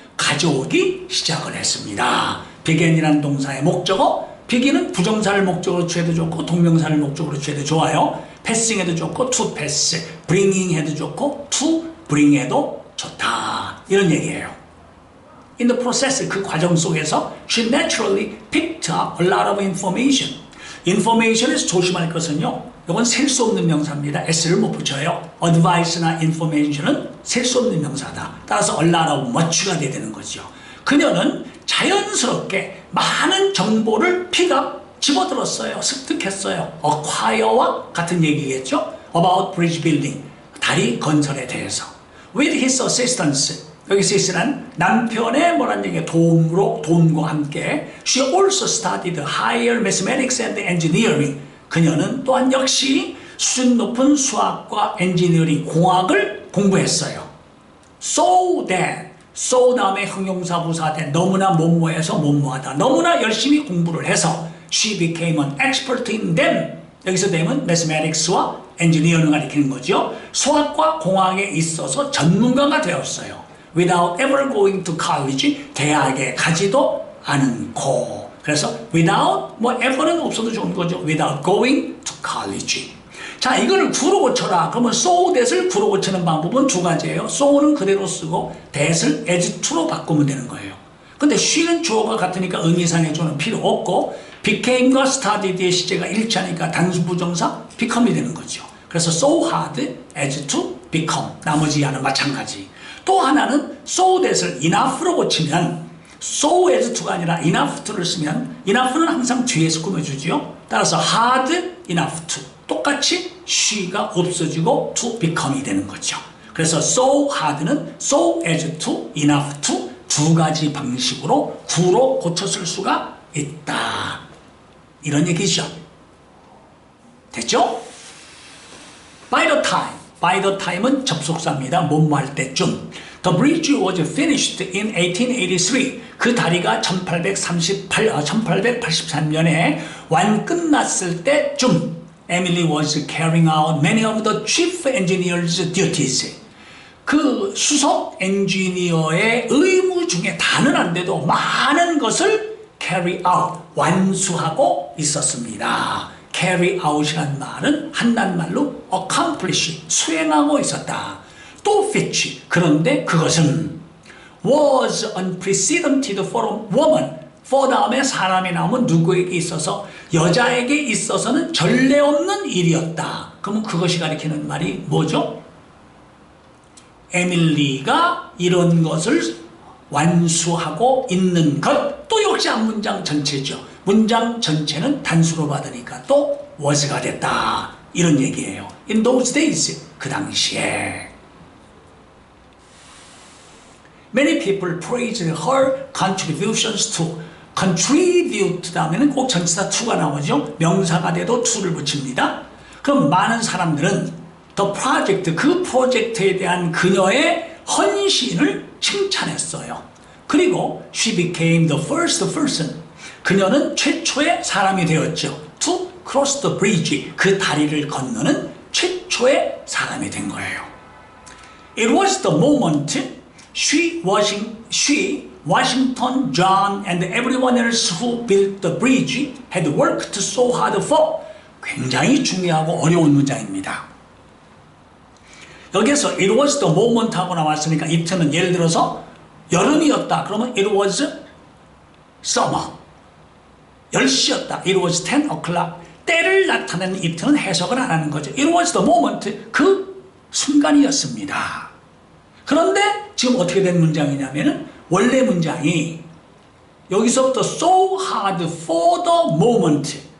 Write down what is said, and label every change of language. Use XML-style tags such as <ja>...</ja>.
<ko>가져오기 시작을 했습니다. begin이라는 동사의 목적어, begin은 부정사를 목적으로 취해도 좋고 동명사를 목적으로 취해도 좋아요. passing 해도 좋고</ko> <en>to pass,</en> <ko>bringing 해도 좋고</ko> <en>to bring</en> <ko>해도 좋다, 이런 얘기예요.</ko> <en>In the process,</en> <ko>그 과정 속에서</ko> <en>she naturally picked up a lot of information.</en> <ko>information에서 조심할 것은요, 이건 셀 수 없는 명사입니다. s를 못 붙여요. advice나 information은 셀 수 없는 명사다. 따라서 a lot of much가 돼야 되는 거죠. 그녀는 자연스럽게 많은 정보를 집어들었어요. 습득했어요. acquire와 같은 얘기겠죠.</ko> <en>about bridge building,</en> <ko>다리 건설에 대해서.</ko> <en>with his assistance,</en> <ko>여기 assist란 남편의 뭐란 얘기예요? 도움과 함께.</ko> <en>she also studied higher mathematics and engineering.</en> <ko>그녀는 또한 역시 수준 높은 수학과 엔지니어링, 공학을 공부했어요. so 다음에 형용사 부사된 너무나 뭐뭐해서 뭐뭐하다. 너무나 열심히 공부를 해서</ko> <en>she became an expert in them.</en> <ko>여기서 them은 mathematics와 engineering을 가리키는 거죠. 수학과 공학에 있어서 전문가가 되었어요.</ko> <en>Without ever going to college,</en> <ko>대학에 가지도 않고. 그래서 without, ever는 없어도 좋은 거죠.</ko> <en>Without going to college.</en> <ko>자, 이걸 구로 고쳐라. 그러면 so that을 구로 고치는 방법은 두 가지예요. so는 그대로 쓰고 that을 as to로 바꾸면 되는 거예요. 근데 she는 주어가 같으니까 의미상의 주어는 필요 없고 became과 started의 시제가 일치하니까 단수 부정사 become이 되는 거죠. 그래서</ko> <en>so hard as to become.</en> <ko>나머지 하나 마찬가지. 또 하나는 so that을 enough로 고치면 so as to가 아니라 enough to를 쓰면 enough는 항상 뒤에서 꾸며주죠.</ko> <en>따라서 hard enough to.</en> <ko>똑같이 she가 없어지고 to become이 되는 거죠. 그래서 so hard는</ko> <en>so as to,</en> <ko>enough to 두 가지 방식으로 구로 고쳤을 수가 있다. 이런 얘기죠. 됐죠?</ko> <en>By the time.</en> <ko>By the time은 접속사입니다. 뭐뭐 할 때쯤.</ko> <en>The bridge was finished in 1883.</en> <ko>그 다리가 1883년에 완끝났을 때쯤</ko> <en>Emily was carrying out many of the chief engineer's duties.</en> <ko>그 수석 엔지니어의 의무 중에 다는 안 돼도 많은 것을 carry out, 완수하고 있었습니다. carry out이란 말은 한낱말로 accomplish, 수행하고 있었다.</ko> <en>또 fetch,</en> <ko>그런데 그것은</ko> <en>was unprecedented for a woman.</en> <ko>for 다음에 사람이 나오면 누구에게 있어서, 여자에게 있어서는 전례 없는 일이었다. 그러면 그것이 가리키는 말이 뭐죠? 에밀리가 이런 것을 완수하고 있는 것. 또 역시 한 문장 전체죠. 문장 전체는 단수로 받으니까 또 was가 됐다. 이런 얘기예요.</ko> <en>In those days,</en> <ko>그 당시에.</ko> <en>Many people praised her contributions to.</en> <ko>contribute 다음에는 꼭 전치사 to가 나오죠. 명사가 돼도 to를 붙입니다. 그럼 많은 사람들은</ko> <en>the project,</en> <ko>그 프로젝트에 대한 그녀의 헌신을 칭찬했어요. 그리고</ko> <en>she became the first person.</en> <ko>그녀는 최초의 사람이 되었죠.</ko> <en>to cross the bridge,</en> <ko>그 다리를 건너는 최초의 사람이 된 거예요.</ko> <en>It was the moment Washington, John, and everyone else who built the bridge had worked so hard for.</en> <ko>굉장히 중요하고 어려운 문장입니다. 여기에서</ko> <en>it was the moment</en> <ko>하고 나왔으니까 it는 예를 들어서 여름이었다. 그러면</ko> <en>it was summer.</en> <ko>10시였다.</ko> <en>It was 10 o'clock.</en> <ko>때를 나타내는 it는 해석을 안 하는 거죠.</ko> <en>It was the moment.</en> <ko>그 순간이었습니다. 그런데 지금 어떻게 된 문장이냐면은 원래 문장이 여기서부터</ko> <en>so hard for the moment.</en>